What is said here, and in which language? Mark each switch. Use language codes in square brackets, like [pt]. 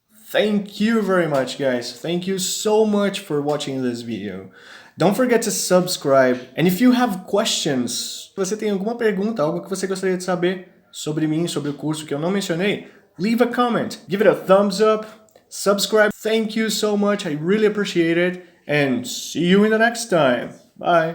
[en] Thank you very much, guys. Thank you so much for watching this video. Don't forget to subscribe. And if you have questions, [pt] se você tem alguma pergunta, algo que você gostaria de saber sobre mim, sobre o curso que eu não mencionei, [en] leave a comment. Give it a thumbs up. Subscribe. Thank you so much. I really appreciate it. And see you in the next time. Bye.